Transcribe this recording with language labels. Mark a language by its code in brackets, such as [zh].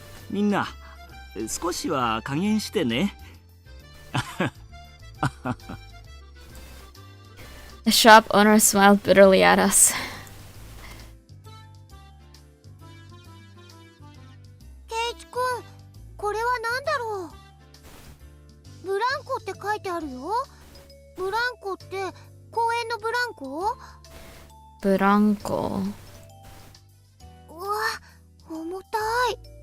[ja] みんな少しは加減してね。 [en] The shop owner smiled bitterly at us. [ja] ケイチ君、これは何だろう。ブランコって書いてあるよ。ブランコって公園のブランコ？ブランコ。うわ、重たい。